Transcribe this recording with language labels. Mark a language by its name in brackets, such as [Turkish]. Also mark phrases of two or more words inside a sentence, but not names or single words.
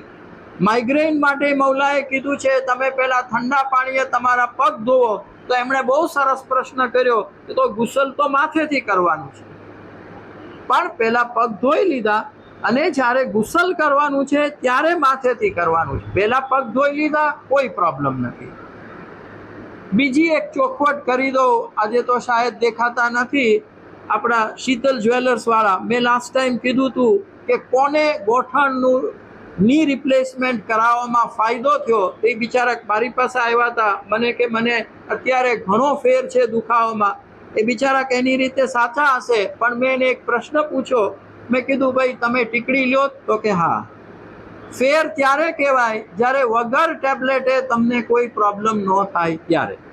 [Gujarati] માઇગ્રેન માટે મૌલાએ કીધું છે તમે પહેલા ઠંડા પાણીએ તમારા પગ ધોવો, તો એમણે બહુ સરસ પ્રશ્ન કર્યો કે તો ગુસલ તો માથેથી કરવાનું છે, પણ પહેલા પગ ધોઈ લીધા અને જ્યારે ગુસલ કરવાનું છે ત્યારે માથેથી કરવાનું છે। પહેલા પગ ધોઈ લીધા, કોઈ પ્રોબ્લેમ નથી। બીજી એક ચોખવટ કરી દો, આજે તો શાયદ દેખાતા નથી આપણા શીતલ જ્વેલર્સ વાળા। મેં [English] last time [Gujarati] કીધું હતું કે કોને ગોઠણનું [English] knee replacement [Gujarati] કરાવવામાં ફાયદો થયો, તે બિચારા મારી પાસે આવ્યા હતા। મને કે મને અત્યારે ઘણો ફેર છે દુખાવામાં। એ બિચારા એની રીતે સાચા હશે, પણ મેં એને એક પ્રશ્ન પૂછ્યો। મેં કીધું ભાઈ તમે ટીકડી લ્યો? તો કે હા। ફેર ત્યારે કહેવાય જ્યારે વગર ટેબ્લેટે તમને કોઈ પ્રોબ્લમ ન થાય ત્યારે।